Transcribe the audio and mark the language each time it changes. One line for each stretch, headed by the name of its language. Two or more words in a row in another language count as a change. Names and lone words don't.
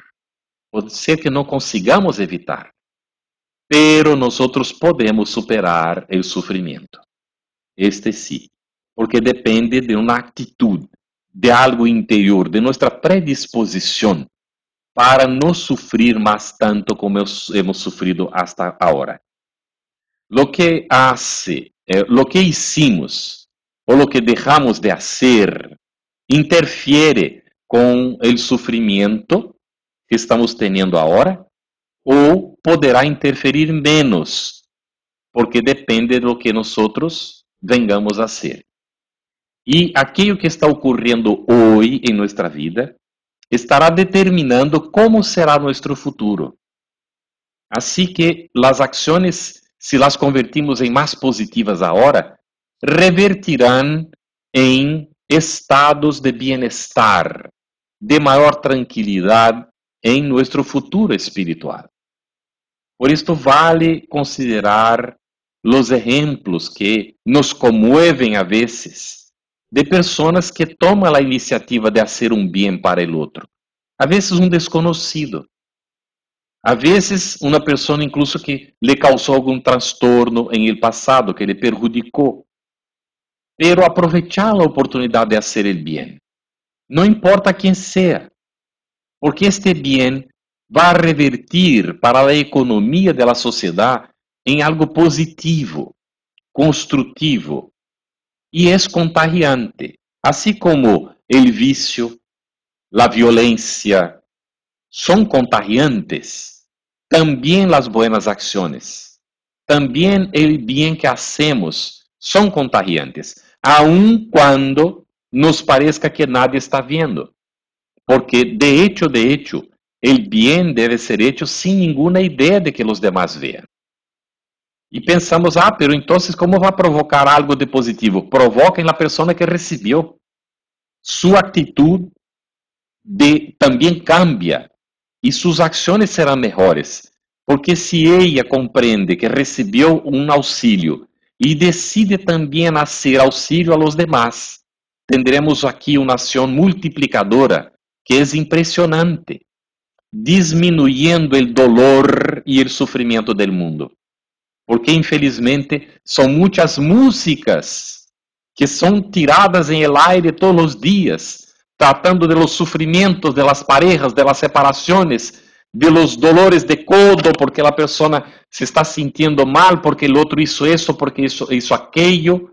Portuguese: Pode ser que não consigamos evitar, pero nós podemos superar o sofrimento. Este sim, porque depende de uma atitude, de algo interior, de nossa predisposição para não sofrer mais tanto como hemos sofrido hasta agora.
Spanish: Lo que hicimos
Portuguese: ou
Spanish: lo que
Portuguese: deixamos de hacer interfiere com o sofrimento que estamos tendo agora ou poderá interferir menos, porque depende do que nós vengamos a ser. E aquilo que está ocorrendo hoje em nossa vida estará determinando como será nosso futuro. Assim que as ações,
Spanish: se las convertimos
Portuguese: em mais positivas agora, revertirão em estados de bem-estar, de maior tranquilidade em nosso futuro espiritual. Por isto vale considerar os exemplos que nos comovem a vezes de pessoas que tomam a iniciativa de fazer um bem para o outro. A vezes um desconhecido. A vezes uma pessoa incluso que lhe causou algum transtorno em el passado, que lhe perjudicou.
Spanish: Pero aprovechar
Portuguese: a oportunidade de fazer o bem. Não importa quem seja, porque este bem vai revertir para a economia da sociedade em algo positivo, construtivo e é contagiante, assim como o vício, a violência são contagiantes, também as buenas ações, também o bem que hacemos são contagiantes, aun quando nos pareça que nadie está vendo, porque
Spanish: de hecho,
Portuguese: o bem deve ser hecho sem nenhuma ideia de que os demás vejam. E pensamos, pero então como vai provocar algo de positivo? Provoca na pessoa que recebeu. Sua atitude também cambia e suas ações serão melhores, porque se ela compreende que recebeu um auxílio e decide também
Spanish: hacer auxílio a los demás, tendremos
Portuguese: aqui uma ação multiplicadora que é impressionante.
Spanish: disminuyendo el dolor y el sufrimiento del mundo. Porque infelizmente son muchas músicas que son tiradas en el aire todos los días, tratando de los sufrimientos de las parejas, de las separaciones, de los dolores de codo, porque la persona se está sintiendo mal, porque el otro hizo eso, porque hizo aquello.